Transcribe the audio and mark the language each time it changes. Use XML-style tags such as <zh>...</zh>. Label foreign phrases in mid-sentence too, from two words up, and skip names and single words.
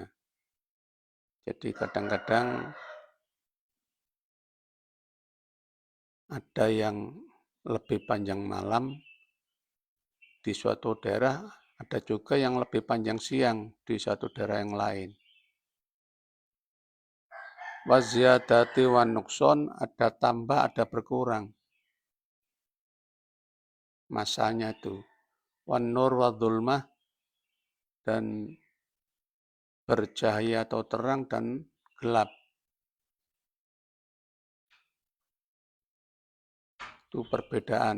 <id>Jadi kadang-kadang ada yang lebih panjang malam di suatu daerah, ada juga yang lebih panjang siang di suatu daerah yang lain.</id> <ar>وزيادة ونقصان,</ar> <id>ada tambah, ada berkurang. Masanya itu.</id> <ar>والنور والظلمة,</ar> <id>dan bercahaya atau terang dan gelap. Itu perbedaan.</id>